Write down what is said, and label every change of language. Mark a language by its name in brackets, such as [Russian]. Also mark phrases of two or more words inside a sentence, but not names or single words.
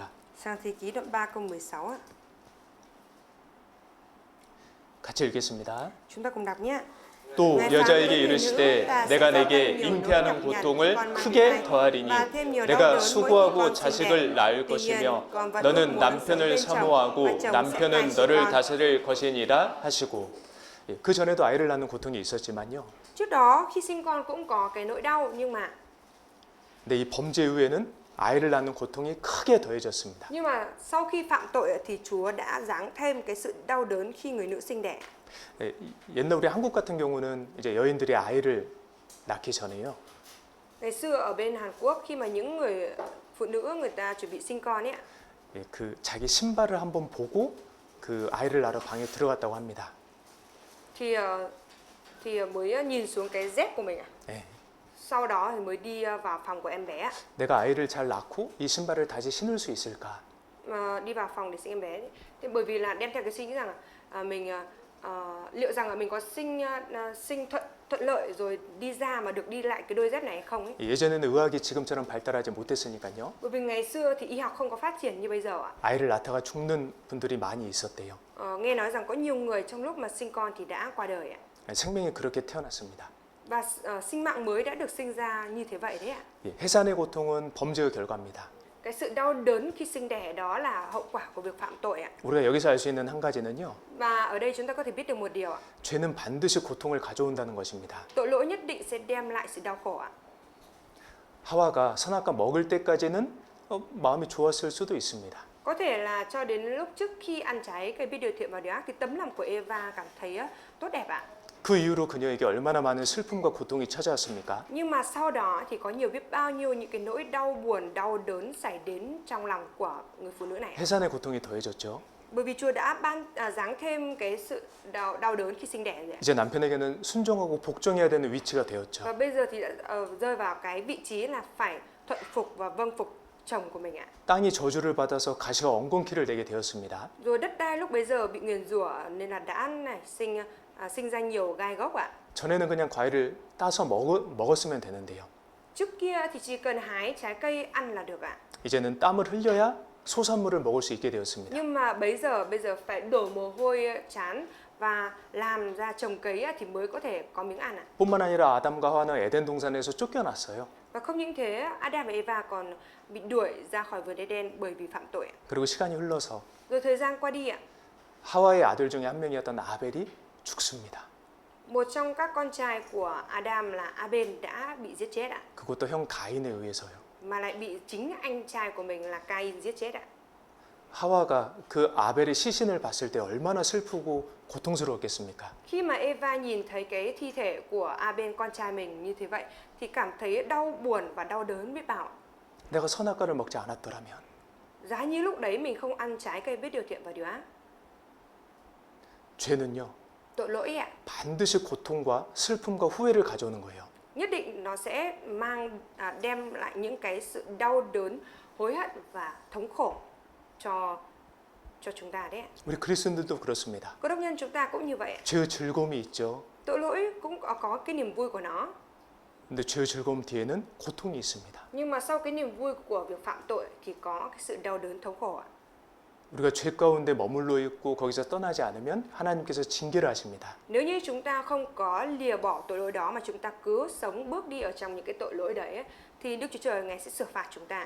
[Vietnamese] Sáng Thế Ký đoạn 3 câu 16 ạ. [Korean] 같이 읽겠습니다. [Vietnamese] Chúng ta cùng đọc nhé. [Korean] 또 여자에게 이르시되 내가 내게 잉태하는 고통을 크게 더하리니 내가 수고하고 자식을 낳을 것이며 너는 남편을 사모하고 남편은 너를 다스릴 것이니라 하시고. 그 전에도 아이를 낳는 고통이 있었지만요. [Vietnamese] Trước đó khi sinh con cũng có cái nỗi đau, nhưng mà [Korean] 근데 이 범죄 이후에는 아이를 낳는 고통이 크게 더해졌습니다. [Vietnamese] sau khi phạm tội thì Chúa đã giáng thêm cái sự đau đớn khi người nữ sinh đẻ. [Korean] 옛날 우리 한국 같은 경우는 이제 여인들이 아이를 낳기 전에요. [Vietnamese] Ngày xưa ở bên Hàn Quốc khi mà những người phụ nữ người ta chuẩn bị sinh con ấy ạ, [Korean] 그 자기 신발을 한번 보고 그 아이를 낳으러 방에 들어갔다고 합니다. [Vietnamese] thì mới nhìn xuống cái dép của mình ạ. [Korean] 네. [Vietnamese] Sau đó thì mới đi vào phòng của em bé ạ. [Korean] 내가 아이를 잘 낳고 이 신발을 다시 신을 수 있을까? [Vietnamese] Đi vào phòng để sinh em bé. Thế bởi vì là đem theo cái suy nghĩ rằng mình liệu rằng là mình có sinh thuận lợi rồi đi ra mà được đi lại cái đôi dép này hay không ấy. [Korean] 예전에는 의학이 지금처럼 발달하지 못했으니까요. [Vietnamese] Bởi vì ngày xưa thì y học không có phát triển như bây giờ ạ. [Korean] 아이를 낳다가 죽는 분들이 많이 있었대요. [Vietnamese] Nghe nói rằng có nhiều người trong lúc mà sinh con thì đã qua đời ạ. [Korean] 생명이 그렇게 태어났습니다. [Vietnamese] Và sinh mạng mới đã được sinh ra như thế vậy đấy ạ. [Korean] 해산의 고통은 범죄의 결과입니다. [Vietnamese] Cái sự đau đớn khi sinh đẻ đó là hậu quả của việc phạm tội ạ. [Korean] 우리가 여기서 알 수 있는 한 가지는요. [Vietnamese] Và ở đây chúng ta có thể biết được một điều ạ. [Korean] 죄는 반드시 고통을 가져온다는 것입니다. [Vietnamese] Tội lỗi nhất định sẽ đem lại sự đau khổ ạ. [Korean] 하와가 선악과 먹을 때까지는 마음이 좋았을 수도 있습니다. [Vietnamese] Có thể là cho đến lúc trước khi ăn trái cây biết điều thiện và điều ác thì tấm lòng của Eva cảm thấy tốt đẹp ạ. [Korean] 그 이후로 그녀에게 얼마나 많은 슬픔과 고통이 찾아왔습니까? [Vietnamese] Nhưng mà sau đó thì có biết bao nhiêu những cái nỗi đau buồn, đau đớn xảy đến trong lòng của người phụ nữ này. [Korean] 해산의 고통이 더해졌죠. [Vietnamese] Bởi vì Chúa đã giáng thêm cái sự đau đớn khi sinh đẻ rồi. [Korean] 이제 남편에게는 순종하고 복종해야 되는 위치가 되었죠. [Vietnamese] Và bây giờ thì đã rơi vào cái vị trí là phải thuận phục và vâng phục chồng của mình ạ. [Korean] 땅이 저주를 받아서 가시가 엉겅퀴를 내게 되었습니다. [Vietnamese] Rồi đất đai lúc bấy giờ bị nguyền rủa nên là đã sinh ra nhiều gai góc ạ. [Korean] 전에는 그냥 과일을 따서 먹었으면 되는데요. [Vietnamese] Trước kia thì chỉ cần hái trái cây ăn là được ạ. [Korean] 이제는 땀을 흘려야 소산물을 먹을 수 있게 되었습니다. [Vietnamese] Nhưng mà bây giờ phải đổ mồ hôi trán và làm ra trồng cấy thì mới có thể có miếng ăn ạ. [Korean] 뿐만 아니라 아담과 하와는 에덴 동산에서 쫓겨났어요. [Vietnamese] Và không những thế, Adam và Eva còn bị đuổi ra khỏi vườn Eden bởi vì phạm tội ạ. [Korean] 그리고 시간이 흘러서 [Vietnamese] Rồi thời gian qua đi ạ. [Korean] 하와의 아들 중에 한 명이었던 아벨이 죽습니다. [Vietnamese] Một trong các con trai của Adam là Abel đã bị giết chết ạ. [Korean] 그것도 형 가인에 의해서요. [Vietnamese] Mà lại bị chính anh trai của mình là Cain giết chết ạ. [Korean] 하와가 그 아벨의 시신을 봤을 때 얼마나 슬프고 고통스러웠겠습니까? [Vietnamese] Khi mà Eva nhìn thấy cái thi thể của Abel con trai mình như thế vậy thì cảm thấy đau buồn và đau đớn biết bao. [Korean] 내가 선악과를 먹지 않았더라면 [Vietnamese] giá như lúc đấy mình không ăn trái cây biết điều thiện và điều ác. [Korean] 죄는요, [Vietnamese] Tội lỗi ạ, [Korean] 반드시 고통과 슬픔과 후회를 가져오는 거예요. [Vietnamese] nhất định nó sẽ đem lại những cái sự đau đớn, hối hận và thống khổ cho chúng ta đấy ạ. [Korean] 우리 그리스도인들도 그렇습니다. [Vietnamese] Cơ đốc nhân chúng ta cũng như vậy ạ. [Korean] 죄의 즐거움이 있죠. [Vietnamese] Tội lỗi cũng có cái niềm vui của nó. [Korean] 근데 죄의 즐거움 뒤에는 고통이 있습니다. [Vietnamese] Nhưng mà sau cái niềm vui của việc phạm tội thì có cái sự đau đớn thống khổ ạ. [Korean] 우리가 죄 가운데 머물러 있고 거기서 떠나지 않으면 하나님께서 징계를 하십니다. [Vietnamese] Nếu như chúng ta không có lìa bỏ tội lỗi đó mà chúng ta cứ sống bước đi ở trong những cái tội lỗi đấy ấy, thì Đức Chúa Trời Ngài sẽ sửa phạt chúng ta.